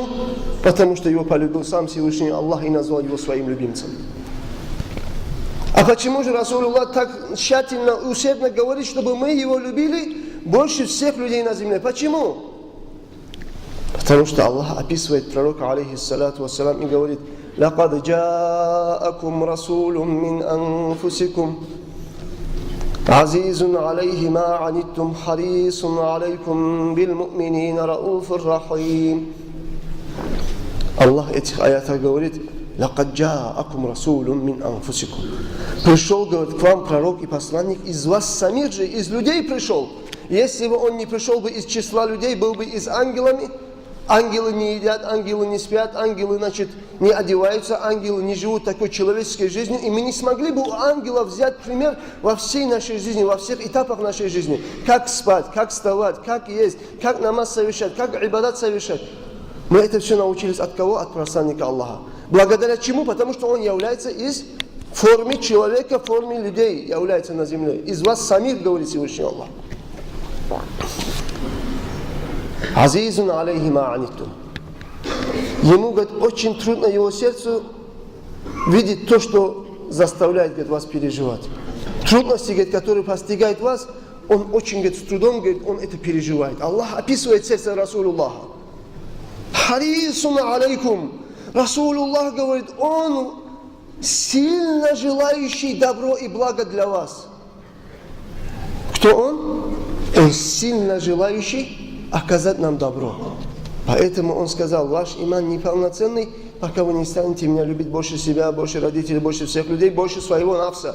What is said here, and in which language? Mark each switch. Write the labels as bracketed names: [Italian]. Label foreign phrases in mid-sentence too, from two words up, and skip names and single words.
[Russian] Потому что его полюбил сам Всевышний Аллах и назвал его своим любимцем. А почему же Расулуллах так тщательно, усердно говорит, чтобы мы его любили больше всех людей на земле? Почему? Потому что Аллах описывает пророка, [Arabic] عليه الصلاة والسلام, [Russian] и говорит: [Arabic] «لقد جاءكم رسول من أنفسكم عزيز عليه ما عنتم حريص عليكم بالمؤمنين رءوف رحيم». [Russian] Аллах этих аятах говорит: [Arabic] «لقد جاءكم رسول من أنفسكم». [Russian] Пришел, говорит, к вам пророк и посланник из вас самих же, из людей пришел. Если бы он не пришел бы из числа людей, был бы из ангелами. Ангелы не едят, ангелы не спят, ангелы, значит, не одеваются, ангелы не живут такой человеческой жизнью. И мы не смогли бы у ангелов взять пример во всей нашей жизни, во всех этапах нашей жизни. Как спать, как вставать, как есть, как намаз совершать, как ибадат совершать. Мы это все научились от кого? От посланника Аллаха. Благодаря чему? Потому что он является из формы человека, в форме людей является на земле. Из вас самих, говорит Всевышний Аллах. [Arabic] عزيز عليه ما عنتم. [Russian] Ему, говорит, очень трудно его сердцу видеть то, что заставляет, говорит, вас переживать. Трудности, говорит, которые постигают вас, он очень, говорит, с трудом, говорит, он это переживает. Аллах описывает сердце Расулуллаха. [Arabic] حريص عليكم. [Russian] Расулуллах говорит, он сильно желающий добро и благо для вас. Кто он? Он сильно желающий оказать нам добро. Поэтому он сказал: ваш иман неполноценный, пока вы не станете меня любить больше себя, больше родителей, больше всех людей, больше своего нафса.